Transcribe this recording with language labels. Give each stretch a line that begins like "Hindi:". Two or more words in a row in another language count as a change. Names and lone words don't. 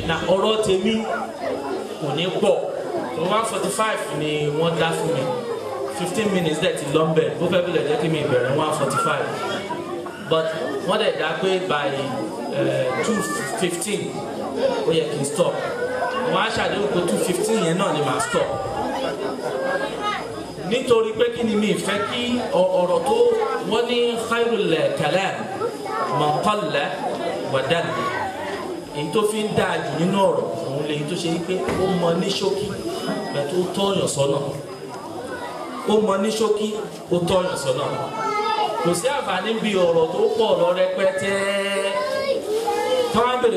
Yoruba: na ọ̀rọ̀ tèmi kò ní pọ̀ 1:45 ni wọ́n dá fún mi 15 minutes dẹ̀ ti lọ́nbẹ̀ bó fẹ́ bí lè jẹ́ kí mi bẹ̀rẹ̀ 1:45 but wọ́n dẹ̀ dá pé by 2:15 ó yẹ kí n stop wọ́n á ṣàdéhùn pé 2:15 yẹn náà ni màá stop nítorí pé kí ni mi fẹ́ kí ọ̀rọ̀ tó wọ́n ní
Arabic: خير الكلام من قل ودل
Yoruba: èyí tó fi ń dáa jù nínú ọ̀rọ̀ òun lèyí tó ṣe wípé ó mọ ní ṣókí bẹ́ẹ̀ tó tọ́yàn sọ́nà ó mọ ní ṣókí ó tọ́yàn sọ́nà kò sí àǹfààní bí ọ̀rọ̀ tó pọ̀ lọ rẹpẹtẹ táwọn bèrè